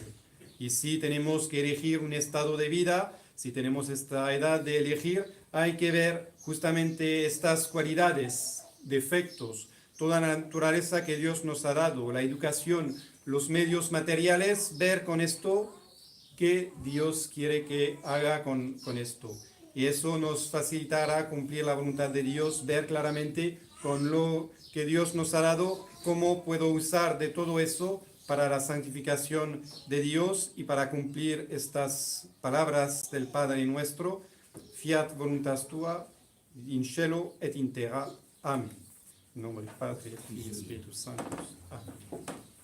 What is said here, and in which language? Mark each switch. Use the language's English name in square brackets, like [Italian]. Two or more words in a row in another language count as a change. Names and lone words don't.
[Spanish] Y si tenemos que elegir un estado de vida, si tenemos esta edad de elegir, hay que ver justamente estas cualidades, defectos, toda la naturaleza que Dios nos ha dado, la educación, los medios materiales, ver con esto qué Dios quiere que haga con esto. Y eso nos facilitará cumplir la voluntad de Dios, ver claramente con lo que Dios nos ha dado, cómo puedo usar de todo eso para la santificación de Dios y para cumplir estas palabras del Padre nuestro. [Latin] Fiat voluntas tua, in cielo et in terra. [Spanish] Amén. En nombre del Padre, y del Espíritu Santo. Amén.